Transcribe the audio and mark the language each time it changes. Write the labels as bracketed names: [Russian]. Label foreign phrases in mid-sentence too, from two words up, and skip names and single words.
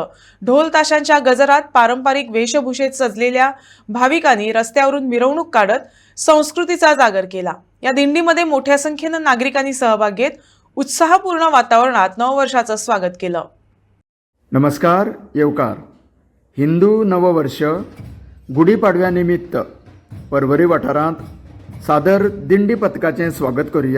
[Marathi] ढोल ताशांच्या गजरात पारंपरिक वेशभूषेत सजलेल्या भाविकांनी रस्त्यावरून मिरवणूक काढत संस्कृतीचा जागर केला। या दिंडीमध्ये मोठ्या संख्येने नागरिकांनी सहभाग घेत उत्साहपूर्ण वातावरणात नववर्षाचं स्वागत केलं। [Konkani] नमस्कार, येवकार। हिंदू नववर्ष गुढीपाडव्यानिमित्त परवरी वाठारांत सादर दिंडी पथकाचें स्वागत करूया।